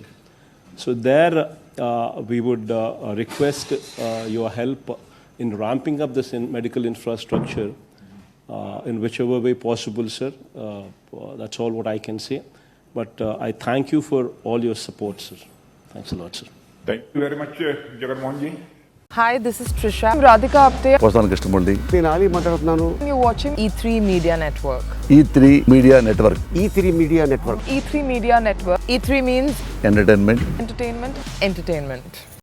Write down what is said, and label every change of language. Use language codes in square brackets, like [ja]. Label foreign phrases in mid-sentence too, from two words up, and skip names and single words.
[en] So there, we would request your help in ramping up this medical infrastructure in whichever way possible, sir. That's all what I can say. But I thank you for all your support, sir. Thanks a lot, sir. Thank you very much, Jagan. Hi, this is Trisha. I'm Radhika Apte. [te] నేను ఆలీ మాట్లాడుతున్నాను. [en] You're watching E3 Media Network. E3 Media Network. E3 Media Network. E3 Media Network. E3 means Entertainment. entertainment.